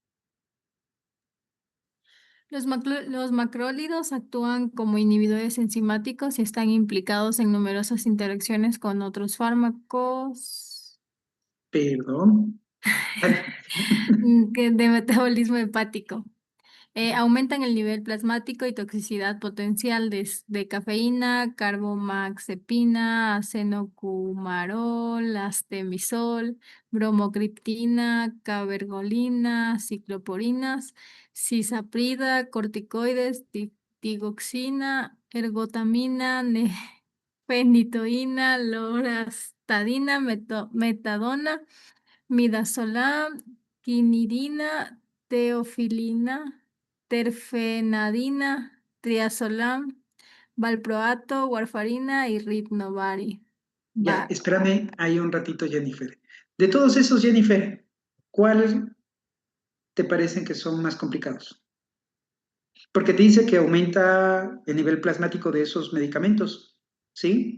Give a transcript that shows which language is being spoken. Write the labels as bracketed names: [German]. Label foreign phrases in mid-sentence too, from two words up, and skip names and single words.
[Spanish] Los macrólidos actúan como inhibidores enzimáticos y están implicados en numerosas interacciones con otros fármacos Perdón. Dale. de metabolismo hepático. Aumentan el nivel plasmático y toxicidad potencial de cafeína, carbomaxepina, acenocumarol, astemisol, bromocriptina, cabergolina, cicloporinas, cisaprida, corticoides, digoxina, ergotamina, fenitoína, lorastadina, metadona, midazolam, quinidina, teofilina, terfenadina, triazolam, valproato, warfarina y ritnovari. Ya, espérame ahí un ratito, Jennifer. De todos esos, Jennifer, ¿cuál te parecen que son más complicados? Porque te dice que aumenta el nivel plasmático de esos medicamentos, ¿sí?